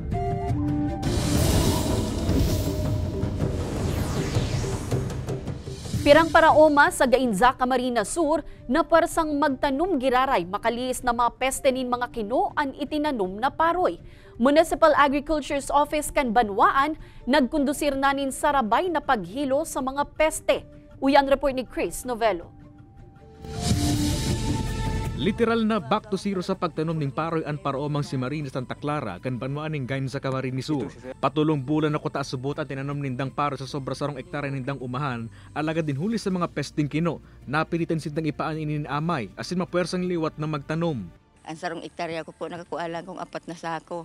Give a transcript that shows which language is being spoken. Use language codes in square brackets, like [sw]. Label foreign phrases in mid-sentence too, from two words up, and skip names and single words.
[bik] Pirang paraoma sa Gainza, Camarines Sur na parsang magtanom giraray makaliis na mga peste nin mga kino an itinanom na paroy. Municipal Agriculture's Office kan Banwaan nagkondusir nanin sarabay na paghilo sa mga peste. Uyang report ni Chris Novello. Literal na back to zero sa pagtanom ning paroy an paraomang si Marina Santa Clara kan Banwaan ning Gainza, Camarines Sur. Patulong bulan na kuta subot ang tinanom nindang paroy sa sobra sarong ektarya nindang umahan, alaga din huli sa mga pesting kino. Napilitan sindang ipaan inin amay asin mapuwersang liwat na magtanom. Ang sarong ektarya ko po nakakualan kong 4 na sako.